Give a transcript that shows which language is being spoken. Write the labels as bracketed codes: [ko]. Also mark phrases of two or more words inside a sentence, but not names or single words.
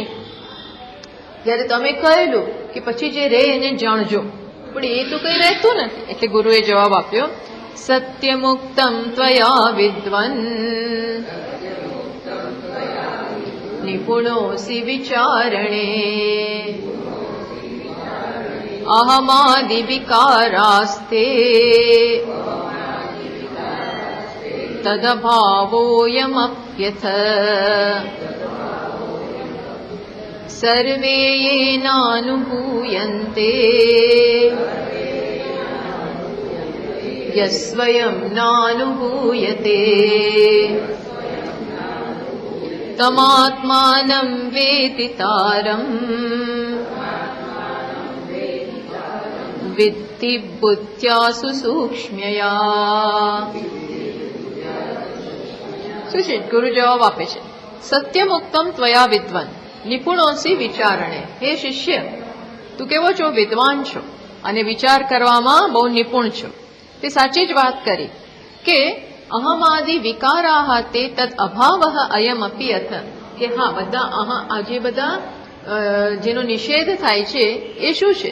[gu] જ્યારે તમે કહેલું કે પછી જે રહે એને જાણજો પણ એ તો કઈ રહેતું નથી। એટલે ગુરુએ જવાબ આપ્યો [sa] સત્યમુક્તમ ત્વયા વિદ્વન નિપુણોસि વિચારણે अहमादिविकारास्ते तदभावोऽयमप्यथ सर्वे येनानुभूयन्ते यस्वयं नानुभूयते तमात्मानं वेदितारम् वित्ति बुद्ध्या सुसूक्ष्म्यया। [gu] શું છે? ગુરુ જવાબ આપે છે, [sa] સત્યમુક્તમ ત્વયા વિદ્વાન નિપુણોસી વિચારણે. [gu] હે શિષ્ય, તું કેવો છો? વિદ્વાન છો અને વિચાર કરવામાં બહુ નિપુણ છો. તે સાચી જ વાત કરી કે [sa] અહમાદિ વિકારાહ તે તદ અભાવઃ અયમ અપી અથ, [gu] કે હા બધા આજે બધા જેનો નિષેધ થાય છે એ શું છે?